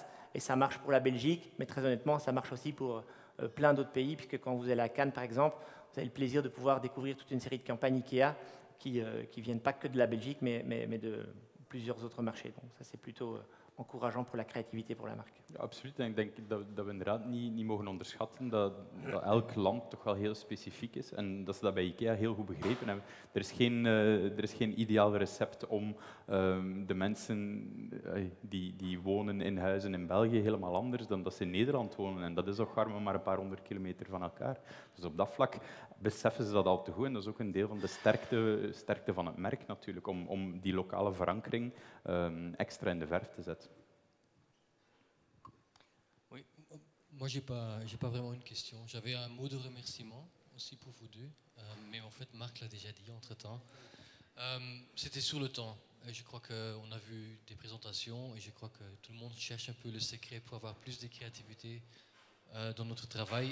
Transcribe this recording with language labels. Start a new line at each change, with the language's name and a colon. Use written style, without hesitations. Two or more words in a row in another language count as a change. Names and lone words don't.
French: Et ça marche pour la Belgique, mais très honnêtement, ça marche aussi pour plein d'autres pays, puisque quand vous allez à Cannes, par exemple, vous avez le plaisir de pouvoir découvrir toute une série de campagnes IKEA qui ne viennent pas que de la Belgique, mais de plusieurs autres marchés. Donc ça, c'est plutôt encourageant pour la créativité pour la marque.
Dutch: Ja, absoluut. En ik denk dat we inderdaad niet mogen onderschatten dat elk land toch wel heel specifiek is en dat ze dat bij IKEA heel goed begrepen hebben. Er is geen ideaal recept om de mensen die wonen in huizen in België helemaal anders dan dat ze in Nederland wonen. En dat is ook maar een paar honderd kilometer van elkaar. Dus op dat vlak beseffen ze dat al te goed. En dat is ook een deel van de sterkte van het merk natuurlijk, om die lokale verankering extra in de verf te zetten.
French: Oui, moi j'ai pas vraiment une question. J'avais un mot de remerciement aussi pour vous deux, mais en fait Marc l'a déjà dit entre-temps. C'était sur le temps. Et je crois qu'on a vu des présentations et je crois que tout le monde cherche un peu le secret pour avoir plus de créativité dans notre travail.